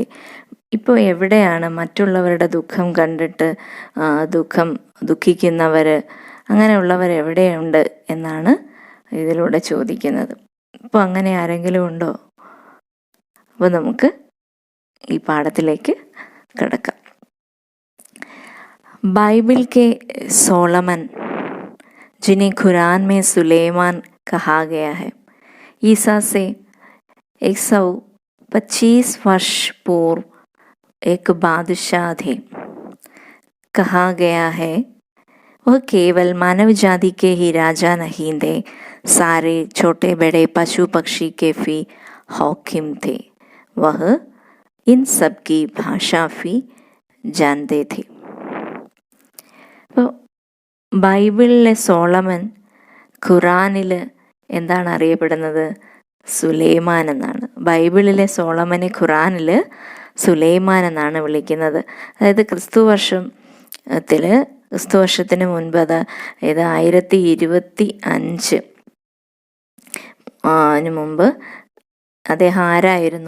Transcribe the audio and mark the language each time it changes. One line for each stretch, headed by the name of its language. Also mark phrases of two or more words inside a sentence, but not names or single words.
Malayalam: ഇപ്പോൾ എവിടെയാണ് മറ്റുള്ളവരുടെ ദുഃഖം കണ്ടിട്ട് ദുഃഖിക്കുന്നവർ, അങ്ങനെയുള്ളവർ എവിടെയുണ്ട് എന്നാണ് ഇതിലൂടെ ചോദിക്കുന്നത്. ഇപ്പോൾ അങ്ങനെ ആരെങ്കിലും ഉണ്ടോ? അപ്പോൾ നമുക്ക് ഈ പാഠത്തിലേക്ക് കിടക്കാം.
Hindi: बाइबिल के सोलमन, जिन्हें कुरान में सुलेमान कहा गया है, ईसा से 125 वर्ष पूर्व एक बादशाह थे. कहा गया है वह केवल मानव जाति के ही राजा नहीं थे, सारे छोटे बड़े पशु पक्षी के भी हाकिम थे. वह इन सब की भाषा भी जानते थे.
Malayalam: അപ്പോൾ ബൈബിളിലെ സോളമൻ ഖുറാനിൽ എന്താണ് അറിയപ്പെടുന്നത്? സുലൈമാൻ എന്നാണ്. ബൈബിളിലെ സോളമനെ ഖുറാനിൽ സുലൈമാൻ എന്നാണ് വിളിക്കുന്നത്. അതായത് ക്രിസ്തുവർഷത്തിന് മുൻപ്, അതായത് 1025 മുമ്പ് അദ്ദേഹം ആരായിരുന്നു?